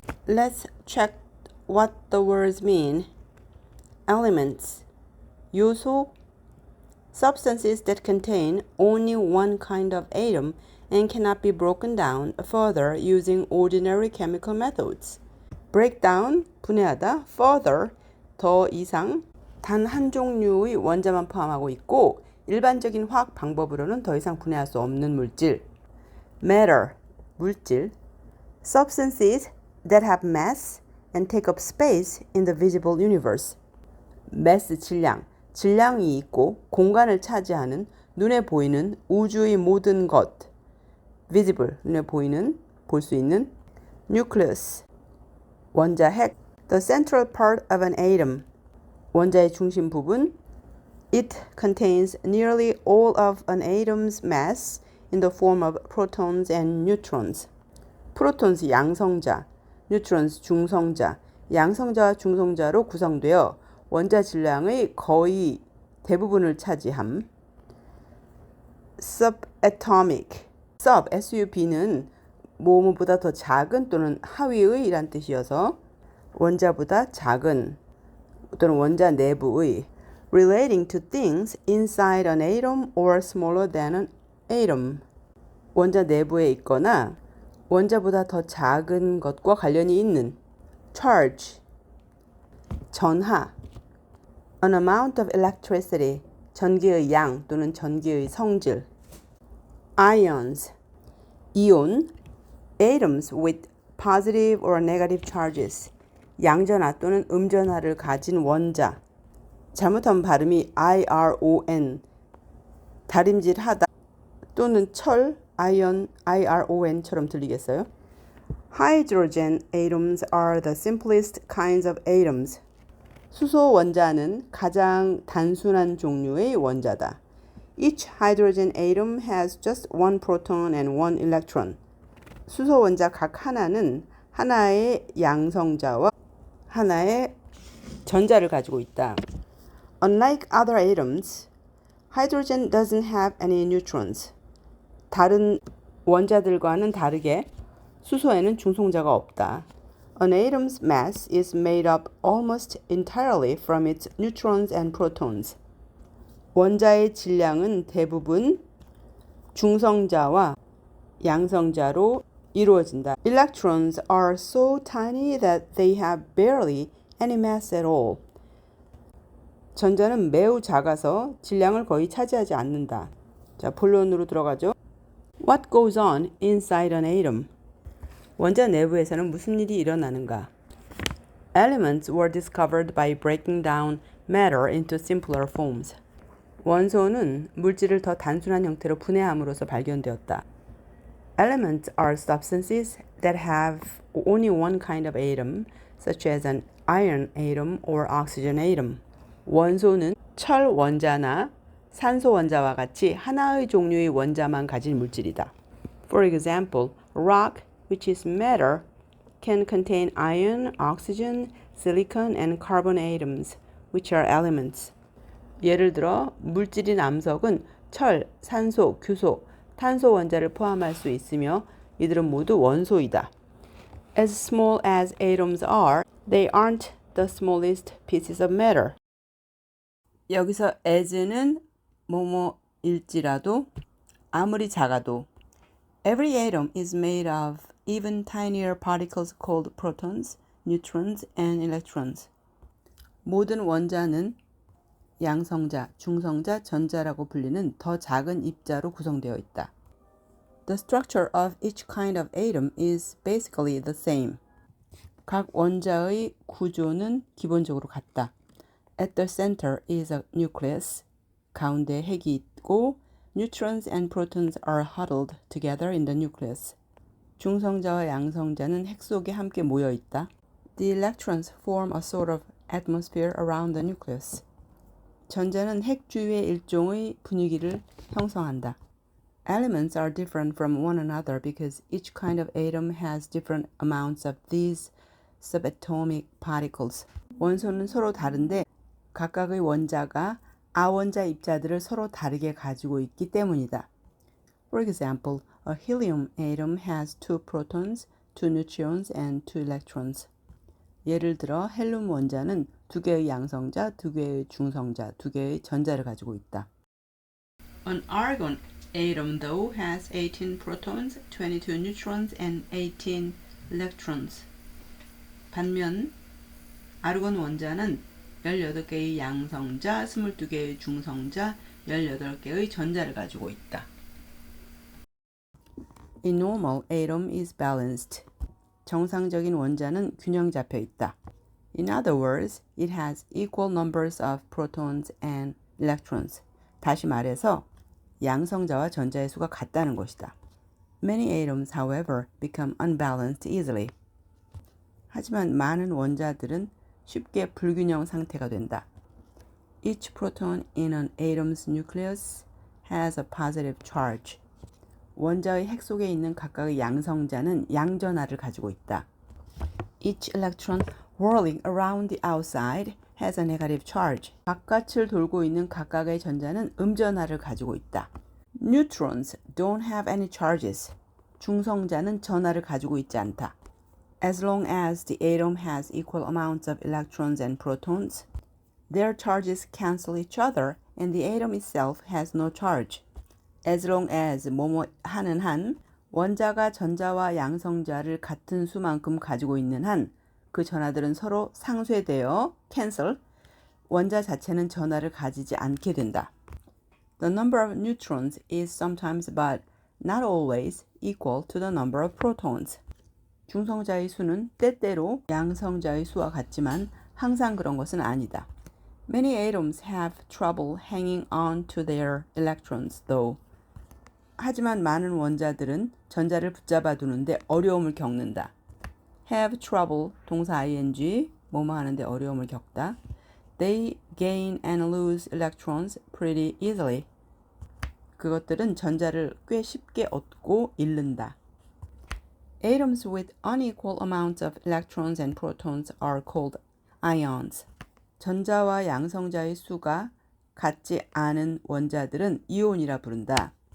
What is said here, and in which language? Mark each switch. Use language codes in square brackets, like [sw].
[en] Let's check what the words mean. Elements, 요소, substances that contain only one kind of atom and cannot be broken down further using ordinary chemical methods. Break down, [ko] 분해하다, further, 더 이상, 단 한 종류의 원자만 포함하고 있고 일반적인 화학 방법으로는 더 이상 분해할 수 없는 물질. [en] Matter, 물질. Substances that have mass and take up space in the visible universe. mass, 질량. [ko] 질량이 있고 공간을 차지하는 눈에 보이는 우주의 모든 것. visible, 눈에 보이는, 볼 수 있는. nucleus, 원자 핵. [en] the central part of an atom. [ko] 원자의 중심 부분. [en] It contains nearly all of an atom's mass in the form of protons and neutrons. protons, 양성자, neutrons, 중성자. [ko] 양성자와 중성자로 구성되어 원자 질량의 거의 대부분을 차지함. subatomic, sub, sub는 뭐뭐보다 더 작은 또는 하위의 이란 뜻이어서 원자보다 작은 또는 원자 내부의 [en] relating to things inside an atom or smaller than an atom. [ko] 원자 내부에 있거나 원자보다 더 작은 것과 관련이 있는. charge, 전하. [en] an amount of electricity, [ko] 전기의 양 또는 전기의 성질. [en] ions, 이온. atoms with positive or negative charges, [ko] 양전하 또는 음전하를 가진 원자. 잘못하면 발음이 iron, 다림질하다 또는 철, ion, iron처럼 들리겠어요? [en] Hydrogen atoms are the simplest kinds of atoms. [ko] 수소 원자는 가장 단순한 종류의 원자다. [en] Each hydrogen atom has just one proton and one electron. [ko] 수소 원자 각 하나는 하나의 양성자와 하나의 전자를 가지고 있다. [en] Unlike other atoms, Hydrogen doesn't have any neutrons. [ko] 다른 원자들과는 다르게 수소에는 중성자가 없다. [en] An atom's mass is made up almost entirely from its neutrons and protons. [ko] 원자의 질량은 대부분 중성자와 양성자로 이루어진다. [en] Electrons are so tiny that they have barely any mass at all. [ko] 전자는 매우 작아서 질량을 거의 차지하지 않는다. 자, 본론으로 들어가죠. [en] What goes on inside an atom? [ko] 원자 내부에서는 무슨 일이 일어나는가? [en] Elements were discovered by breaking down matter into simpler forms. [ko] 원소는 물질을 더 단순한 형태로 분해함으로써 발견되었다. [en] Elements are substances that have only one kind of atom, such as an iron atom or oxygen atom. [ko] 원소는 철 원자나 산소 원자와 같이 하나의 종류의 원자만 가진 물질이다. [en] For example, rock, which is matter, can contain iron, oxygen, silicon, and carbon atoms, which are elements. [ko] 예를 들어 물질인 암석은 철, 산소, 규소, 탄소 원자를 포함할 수 있으며 이들은 모두 원소이다. [en] As small as atoms are, they aren't the smallest pieces of matter. [ko] 여기서 as는 뭐뭐일지라도 아무리 작아도 [en] Every atom is made of even tinier particles called protons, neutrons, and electrons. [ko] 모든 원자는 양성자, 중성자, 전자라고 불리는 더 작은 입자로 구성되어 있다. [en] The structure of each kind of atom is basically the same. [ko] 각 원자의 구조는 기본적으로 같다. [en] At the center is a nucleus. [ko] 가운데 핵이 있고 [en] neutrons and protons are huddled together in the nucleus. [ko] 중성자와 양성자는 핵 속에 함께 모여 있다. [en] The electrons form a sort of atmosphere around the nucleus. [ko] 전자는 핵 주위의 일종의 분위기를 형성한다. [en] Elements are different from one another because each kind of atom has different amounts of these subatomic particles. [ko] 원소는 서로 다른데 각각의 원자가 아원자 입자들을 서로 다르게 가지고 있기 때문이다. [en] For example, a helium atom has 2 protons, 2 neutrons, and 2 electrons. [ko] 예를 들어 헬륨 원자는 2개의 양성자, 2개의 중성자, 2개의 전자를 가지고 있다. [en] An argon atom though has 18 protons, 22 neutrons, and 18 electrons. [ko] 반면 아르곤 원자는 18개의 양성자, 22개의 중성자, 18개의 전자를 가지고 있다. [en] A normal atom is balanced. [ko] 정상적인 원자는 균형 잡혀 있다. [en] In other words, it has equal numbers of protons and electrons. [ko] 다시 말해서 양성자와 전자의 수가 같다는 것이다. [en] Many atoms, however, become unbalanced easily. [ko] 하지만 많은 원자들은 쉽게 불균형 상태가 된다. [en] Each proton in an atom's nucleus has a positive charge. [ko] 원자의 핵 속에 있는 각각의 양성자는 양전하를 가지고 있다. [en] Each electron whirling around the outside has a negative charge. [ko] 바깥을 돌고 있는 각각의 전자는 음전하를 가지고 있다. [en] Neutrons don't have any charges. [ko] 중성자는 전하를 가지고 있지 않다. [en] As long as the atom has equal amounts of electrons and protons, their charges cancel each other and the atom itself has no charge. As long as [ko] 뭐뭐 하는 한 원자가 전자와 양성자를 같은 수만큼 가지고 있는 한 그 전하들은 서로 상쇄되어 cancel, 원자 자체는 전하를 가지지 않게 된다. [en] The number of neutrons is sometimes but not always equal to the number of protons. [ko] 중성자의 수는 때때로 양성자의 수와 같지만 항상 그런 것은 아니다. [en] Many atoms have trouble hanging on to their electrons though. [ko] 하지만 많은 원자들은 전자를 붙잡아 두는데 어려움을 겪는다. [en] have trouble [ko] 동사 ing 뭐뭐 하는데 어려움을 겪다. [en] They gain and lose electrons pretty easily. [ko] 그것들은 전자를 꽤 쉽게 얻고 잃는다. [en] Atoms with unequal amounts of electrons and protons are called ions. [ko] 전자와 양성자의 수가 같지 않은 원자들은 이온이라 부른다.